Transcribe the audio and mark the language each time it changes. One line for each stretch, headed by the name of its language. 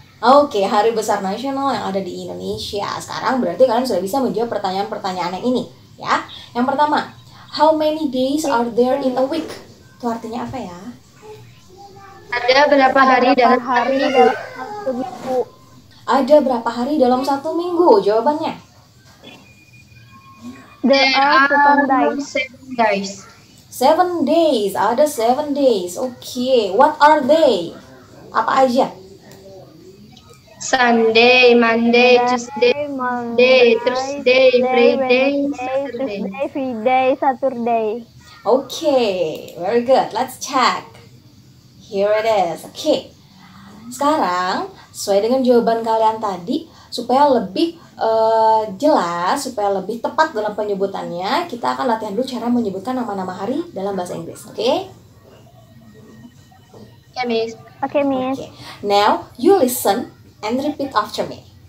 Indonesian: Oke, hari besar nasional yang ada di Indonesia. Sekarang berarti kalian sudah bisa menjawab pertanyaan-pertanyaan yang ini ya. Yang pertama,
English: how many days are there in a week?
Indonesian: Itu artinya apa ya? Ada berapa hari dalam Hari minggu? dalam satu minggu. Ada berapa hari dalam satu minggu? Jawabannya.
English: There are 7 days. 7 days. 7 days,
Indonesian: ada
English: 7 days. Oke, what are they?
Indonesian: Apa aja?
English: Sunday, Monday, Tuesday, Monday, Thursday, Friday, Wednesday, Saturday. Tuesday, Friday, Saturday. Oke, very good. Let's check. Here it is.
Indonesian: Oke. Sekarang, sesuai dengan jawaban kalian tadi, supaya lebih jelas, supaya lebih tepat dalam penyebutannya, kita akan latihan dulu cara menyebutkan nama-nama hari dalam bahasa Inggris. Oke? Ya, Miss. Oke, Miss. Oke.
English: Now, you listen and repeat after me.